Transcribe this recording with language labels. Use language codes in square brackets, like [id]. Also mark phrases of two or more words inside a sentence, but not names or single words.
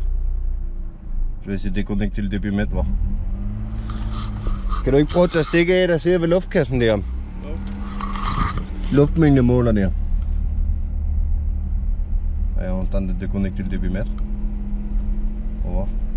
[fr] Je vais essayer de déconnecter le débit mètre, voir. [da] Kan du ikke prøve at tage stik af, der sidder ved luftkassen der? Luftmængdemåler der. [fr] Et on tente de déconnecter le débit mètre. On va voir.